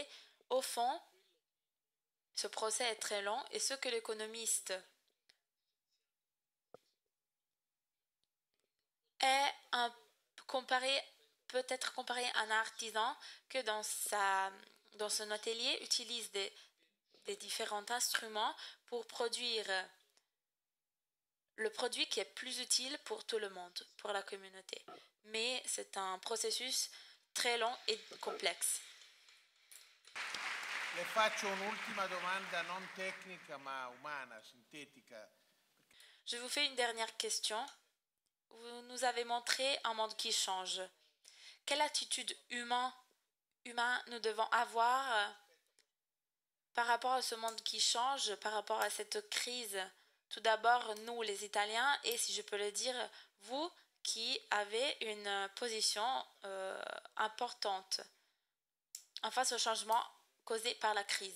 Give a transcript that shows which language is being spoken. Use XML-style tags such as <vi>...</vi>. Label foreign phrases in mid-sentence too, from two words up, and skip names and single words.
<fr>Au fond, ce procès est très long et ce que l'économiste est peut être comparé à un artisan que dans son atelier utilise des différents instruments pour produire le produit qui est plus utile pour tout le monde, pour la communauté. Mais c'est un processus très long et complexe.</fr> <it>Le faccio un'ultima domanda non tecnica ma umana, sintetica.</it> <fr>Je vous fais une dernière question. Vous nous avez montré un monde qui change. Quelle attitude humaine nous devons avoir par rapport à ce monde qui change, par rapport à cette crise? Tout d'abord, nous les Italiens, et si je peux le dire, vous qui avez une position importante en face au changement causé par la crise.</fr>